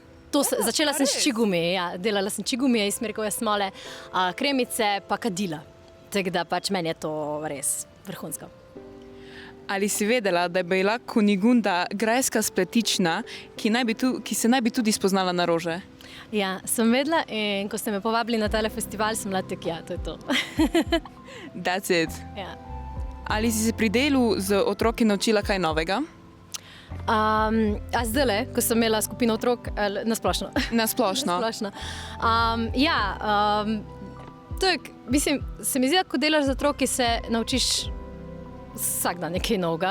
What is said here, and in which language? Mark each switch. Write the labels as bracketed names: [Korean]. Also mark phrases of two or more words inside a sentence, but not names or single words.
[Slovenian] Začela sem s čigumije, delala sem čigumije iz smrekove smole, kremice pa kadila. Tako da pač meni je to res vrhunsko. Ali si vedela, da je bila Kunigunda grajska spletična, ki se naj bi tudi spoznala na rože? Ja, sem vedela in ko ste me povabili na tale festival, sem bila tako, to je to. [English] That's it. [Slovenian] Ja. Ali si se pri delu z otroki naučila kaj novega? Zdajle, ko sem imela skupino otrok, nasplošno. Nasplošno. Se mi zdi, ko delaš z otroki, se naučiš vsak dan nekaj novega.